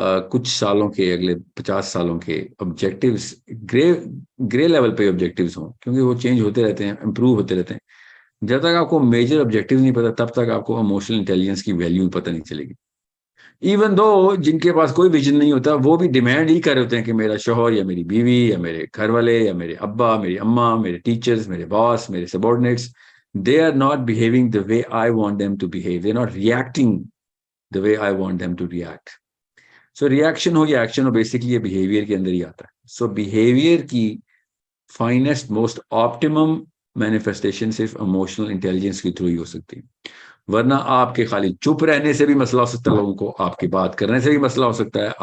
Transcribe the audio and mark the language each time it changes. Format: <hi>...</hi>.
<ur>کچھ سالوں کے, اگلے 50 سالوں کے آبجیکٹیوز گرے لیول پہ آبجیکٹیوز ہوں, کیونکہ وہ چینج ہوتے رہتے ہیں, امپروو ہوتے رہتے ہیں, جب تک آپ کو میجر آبجیکٹیو نہیں پتا تب تک آپ کو ایموشنل انٹیلیجنس کی ویلیو پتہ نہیں چلے گی. ایون دو جن کے پاس کوئی ویژن نہیں ہوتا وہ بھی ڈیمانڈ ہی کر رہے ہوتے ہیں کہ میرا شوہر یا میری بیوی یا میرے گھر والے یا میرے ابا, میری اماں, میرے ٹیچرز, میرے باس, میرے subordinates,</ur> <en>they are not behaving the way I want them to behave. They're not reacting the way I want them to react.</en> <ur>So reaction ہو یا ایکشن ہو, بیسکلی یہ behavior کے اندر ہی آتا ہے. So behavior کی</ur> <en>finest, most optimum manifestation</en> <ur>صرف emotional intelligence کے through ہی ہو سکتی ہے, ورنہ آپ کے خالی چپ رہنے سے بھی مسئلہ ہو سکتا ہے لوگوں کو, آپ کی بات کرنے سے بھی مسئلہ ہو سکتا ہے.</ur>